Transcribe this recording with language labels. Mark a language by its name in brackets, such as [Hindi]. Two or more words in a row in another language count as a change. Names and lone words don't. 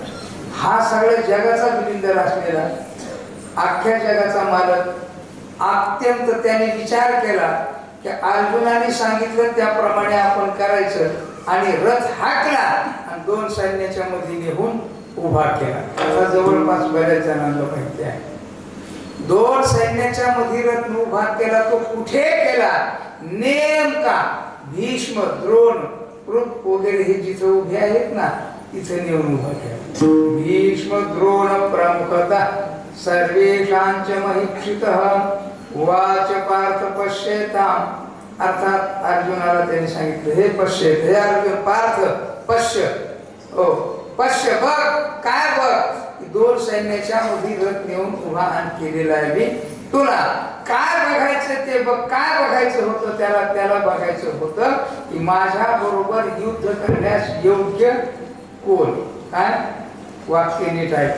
[Marathi] हा सगळ्या जगाचा बिलिंदर असलेला, अख्ख्या जगाचा मालक, अत्यंत त्याने विचार केला की अर्जुनाने सांगितलं त्याप्रमाणे आपण करायचं आणि रथ हाकला आणि 2 सैन्याच्या मध्ये नेऊन उभा केला. आता जवळपास बऱ्याच जणांना माहिती आहे 2 सैन्याच्या मध्ये रथ उभा केला. तो कुठे केला? नेमका भीष्म, द्रोण, कृप वगैरे हे जिथं उभे आहेत ना तिथे नेऊन उभा केला. [Sanskrit] भीष्म द्रोण प्रमुखतः सर्वेषांच महिक्षितः उवाच पार्थ पश्येताम. [Marathi] अर्थात अर्जुनाला त्यांनी सांगितलं हे पश्येत, [Sanskrit] हे अर्जुन पार्थ पश्य, [Marathi] ओ पश्य बघ, काय बघ 2 सैन्याच्या मध्ये रथ नेऊन उभा आणि केलेला आहे मी. तुला काय बघायचं ते बघ. काय बघायचं होतं त्याला बघायचं होतं की माझ्या बरोबर युद्ध करण्यास योग्य कोण. काय वाक्य नीट ऐक.